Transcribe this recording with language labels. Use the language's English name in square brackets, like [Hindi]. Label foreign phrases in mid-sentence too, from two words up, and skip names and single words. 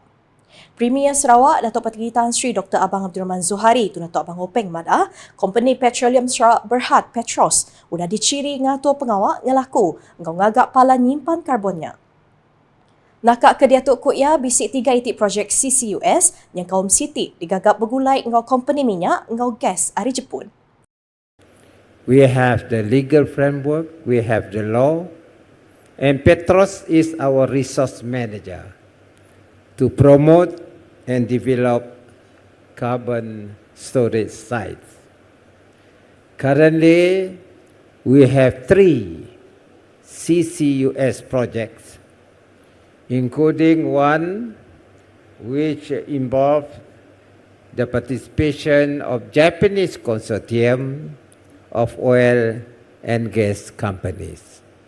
[Iban] Premier Sarawak Datuk Petinggi Tan Sri Dr. Abang Abdul Rahman Zuhari tu Datuk Abang Openg Madah, Company Petroleum Sarawak Berhad Petros udah diciri ngatur pengawak ngelaku ngau ngagak pala nyimpan karbonnya. Nakak ke Datuk Kut Ya bisik 3 itik projek CCUS yang kaum Siti digagap bergulai ngau company minyak ngau gas hari Jepun. [English] We have the legal framework, we have the law, and Petros is our resource manager to promote and develop carbon storage sites. Currently, we have 3 CCUS projects, including one which involved the participation of Japanese consortium of oil and gas companies.